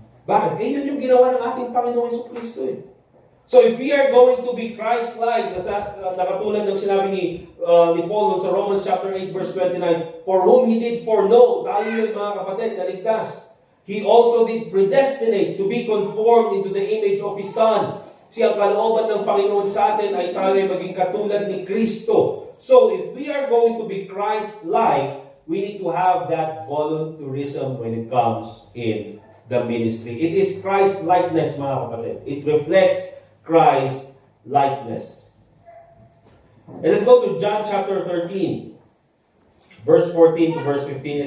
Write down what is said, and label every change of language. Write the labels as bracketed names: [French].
[Filipino] Bakit? Yun yung ginawa ng ating Panginoon Jesucristo eh. [English] So if we are going to be Christ-like, [Filipino] nakatulad ng sinabi ni Paul sa Romans chapter 8 verse 29, [English] for whom He did foreknow, [Filipino] tayo yun mga kapatid, naligtas. [English] He also did predestinate to be conformed into the image of His Son. [Filipino] Ang kalooban ng Panginoon sa atin ay tayo maging katulad ni Kristo. [English] So if we are going to be Christ-like, we need to have that volunteerism when it comes in the ministry. It is Christ-likeness [Filipino] mga kapatid. [English] It reflects Christ-likeness. And let's go to John chapter 13, verse 14 to verse 15.